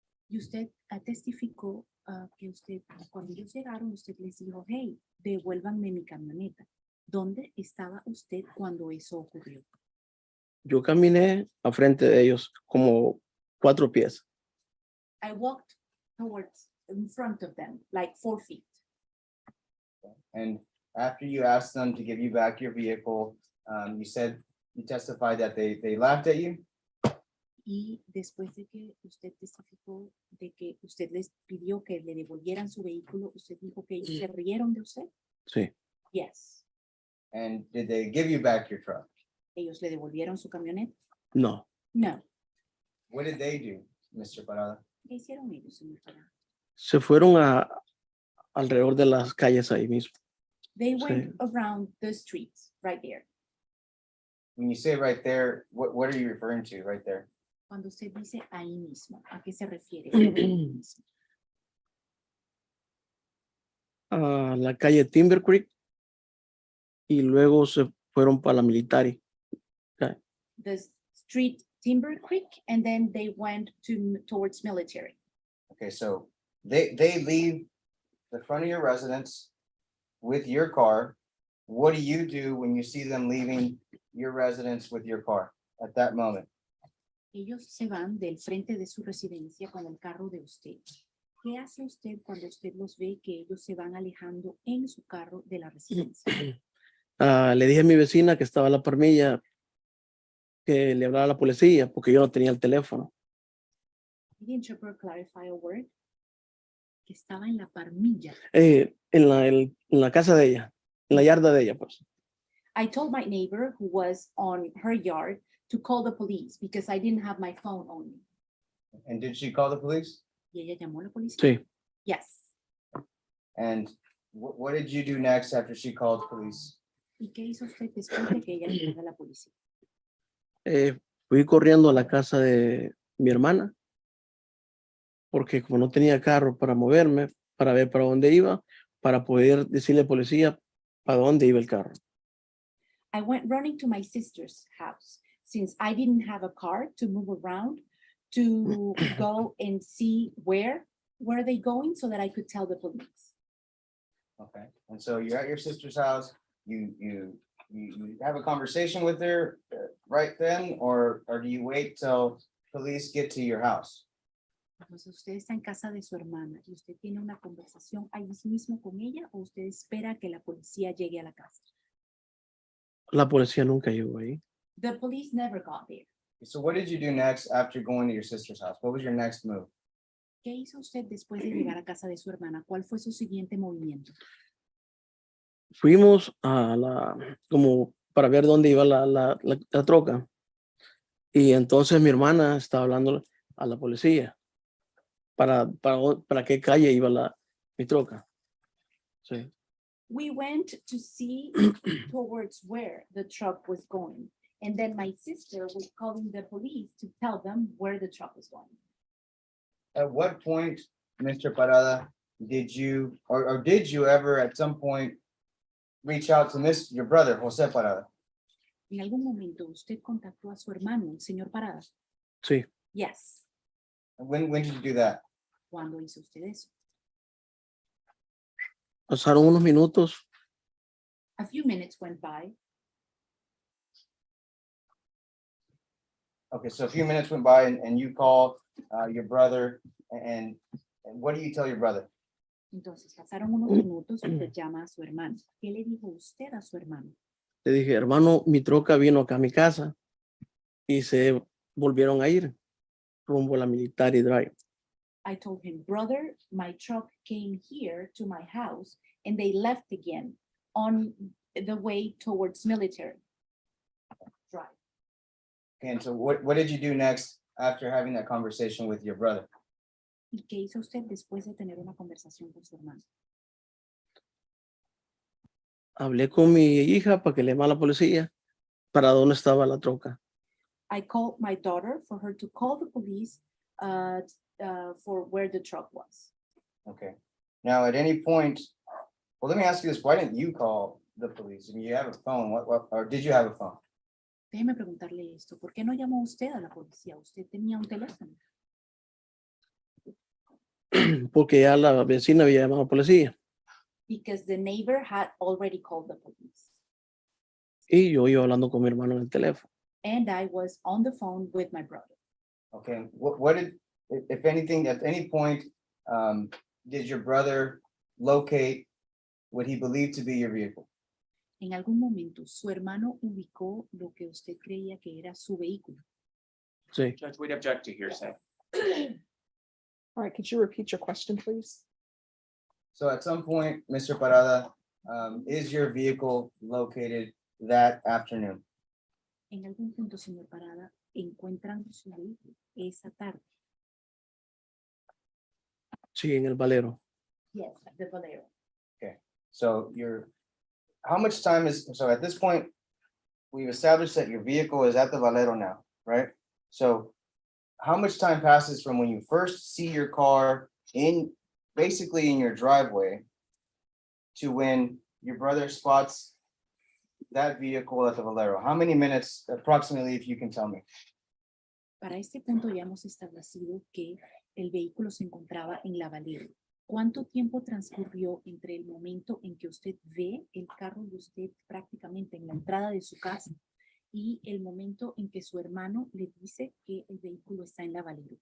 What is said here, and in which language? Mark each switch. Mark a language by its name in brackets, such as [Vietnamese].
[Spanish] Y usted testificó que usted, cuando ellos llegaron, usted les dijo, hey, devuélvanme mi camioneta. ¿Dónde estaba usted cuando eso ocurrió? Yo caminé a frente de ellos como 4 pies. [English] I walked towards, in front of them, like 4 feet. And after you asked them to give you back your vehicle, you testified that they laughed at you. [Spanish] Y después de que usted testificó de que usted les pidió que le devolvieran su vehículo, usted dijo que ellos se rieron de usted. Sí. [English] Yes. And did they give you back your truck? [Spanish] Ellos le devolvieron su camioneta. No. [English] No. What did they do, Mr. Parada? [Spanish] ¿Qué hicieron ellos, señor Parada? Se fueron alrededor de las calles ahí mismo. [English] They [Spanish] Sí. [English] went around the streets right there. When you say right there, what are you referring to right there? [Spanish] Cuando usted dice ahí mismo, ¿a qué se refiere? Ahí mismo. A la calle Timber Creek y luego se fueron para la militar. [English] The street Timber Creek, and then they went towards military. Okay, so they leave the front of your residence with your car. What do you do when you see them leaving your residence with your car at that moment? [Spanish] Ellos se van del frente de su residencia con el carro de usted. ¿Qué hace usted cuando usted los ve que ellos se van alejando en su carro de la residencia? Le dije a mi vecina que estaba en la parmilla que le hablara a la policía porque yo no tenía el teléfono. [English] Did the interpreter clarify a word? [Spanish] Que estaba en la parmilla. En la casa de ella, en la yarda de ella, pues. [English] I told my neighbor who was on her yard to call the police because I didn't have my phone on me. And did she call the police? [Spanish] Y ella llamó a la policía. Sí. [English] Yes. And what did you do next after she called police? [Spanish] ¿Y qué hizo usted después de que ella llamara a la policía? Fui corriendo a la casa de mi hermana porque como no tenía carro para moverme, para ver para dónde iba, para poder decirle al policía para dónde iba el carro. [English] I went running to my sister's house since I didn't have a car to move around to go and see where are they going so that I could tell the police. Okay, and so you're at your sister's house, you have a conversation with her right then, or do you wait till police get to your house? [Spanish] Entonces usted está en casa de su hermana y usted tiene una conversación ahí mismo con ella o usted espera que la policía llegue a la casa. La policía nunca llegó ahí. [English] The police never got there. So what did you do next after going to your sister's house? What was your next move? [Spanish] ¿Qué hizo usted después de llegar a casa de su hermana? ¿Cuál fue su siguiente movimiento? Fuimos como para ver dónde iba la troca. Y entonces mi hermana estaba hablando a la policía para qué calle iba mi troca. Sí. [English] We went to see towards where the truck was going. And then my sister was calling the police to tell them where the truck was going. At what point, Mr. Parada, did you, or did you ever at some point reach out to your brother, Jose Parada? [Spanish] ¿En algún momento usted contactó a su hermano, el señor Parada? Sí. [English] Yes. When did you do that? [Spanish] ¿Cuándo hizo usted eso? Pasaron unos minutos. [English] A few minutes went by. Okay, so a few minutes went by and you call your brother and what do you tell your brother? [Spanish] Entonces pasaron unos minutos y usted llama a su hermano. ¿Qué le dijo usted a su hermano? Le dije, hermano, mi troca vino acá a mi casa y se volvieron a ir rumbo a la Military Drive. [English] I told him, brother, my truck came here to my house and they left again on the way towards military drive. And so what did you do next after having that conversation with your brother? [Spanish] ¿Y qué hizo usted después de tener una conversación con su hermano? Hablé con mi hija para que le llamara a la policía para dónde estaba la troca. [English] I called my daughter for her to call the police for where the truck was. Okay. Now, at any point, well, let me ask you this. Why didn't you call the police? I mean, you have a phone. Or did you have a phone? [Spanish] Déjeme preguntarle esto. ¿Por qué no llamó usted a la policía? ¿Usted tenía un teléfono? Porque ya la vecina había llamado a la policía. [English] Because the neighbor had already called the police. [Spanish] Y yo iba hablando con mi hermano en el teléfono. [English] And I was on the phone with my brother. Okay. What did, if anything, at any point, did your brother locate what he believed to be your vehicle? [Spanish] En algún momento, su hermano ubicó lo que usted creía que era su vehículo. Sí. [English] Judge, we'd object to hearsay. All right, could you repeat your question, please? So at some point, Mr. Parada, is your vehicle located that afternoon? [Spanish] En algún punto, señor Parada, encuentran su vehículo esa tarde. Sí, en el Valero. [English] Yes, the Valero. So how much time so at this point, we've established that your vehicle is at the Valero now, right? So how much time passes from when you first see your car basically in your driveway to when your brother spots that vehicle at the Valero? How many minutes approximately, if you can tell me? [Spanish] Para este punto ya hemos establecido que el vehículo se encontraba en la Valero. ¿Cuánto tiempo transcurrió entre el momento en que usted ve el carro de usted prácticamente en la entrada de su casa y el momento en que su hermano le dice que el vehículo está en la Valero?